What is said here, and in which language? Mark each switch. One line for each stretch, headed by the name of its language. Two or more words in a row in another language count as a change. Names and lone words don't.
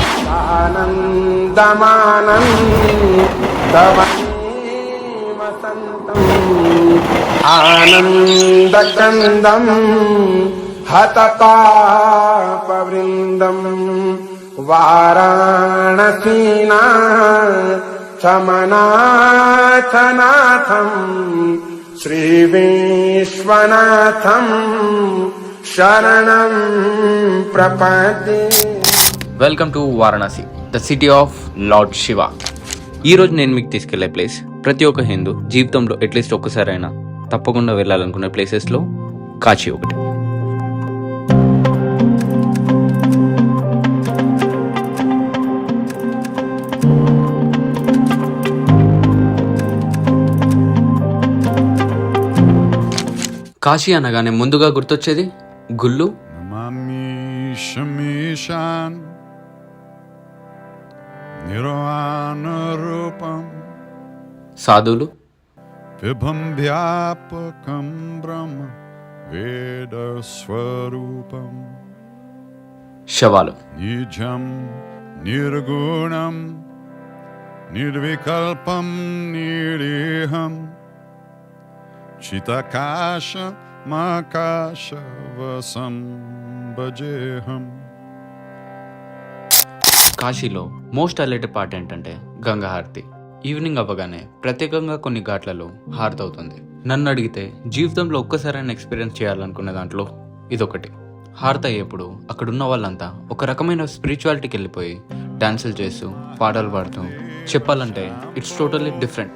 Sanskrit: आनन्दमानन्दवने वसन्तम् आनन्दकन्दं हतपापवृन्दम् वाराणसीना चमनाथनाथम् श्रीविश्वनाथम् शरणं प्रपद्ये।
English: welcome to Varanasi, the city of Lord Shiva.
Telugu: ఈరోజు నేను మీకు తీసుకెళ్లే ప్లేస్ ప్రతి ఒక్క హిందూ జీవితంలో
English: at least
Telugu: ఒక్కసారైనా తప్పకుండా వెళ్ళాలనుకునే ప్లేసెస్లో కాశీ ఒకటి. కాశీ అనగానే ముందుగా గుర్తొచ్చేది గుళ్ళు,
Sanskrit: शमीशान निर्वाण रूपम
Telugu: సాధువులు,
Sanskrit: विभं व्यापकं ब्रह्म वेद स्वरूपम
Telugu: శవాలు,
Sanskrit: निजं निर्गुणं निर्विकल्पं निरीहं चित्तकाशमाकाशवसं భజేహం.
Telugu: కాశీలో
English: most highlighted part
Telugu: ఏంటంటే గంగా హారతి. ఈవినింగ్ అవ్వగానే ప్రత్యేకంగా కొన్ని ఘాట్లలో హారతి అవుతుంది. నన్ను అడిగితే జీవితంలో ఒక్కసారైనా ఎక్స్పీరియన్స్ చేయాలనుకునే దాంట్లో ఇదొకటి. హారతి అయ్యేప్పుడు అక్కడున్న వాళ్ళంతా ఒక రకమైన స్పిరిచువాలిటీకి వెళ్ళిపోయి డాన్సులు చేస్తూ పాటలు పాడుతూ, చెప్పాలంటే
English: it's totally different.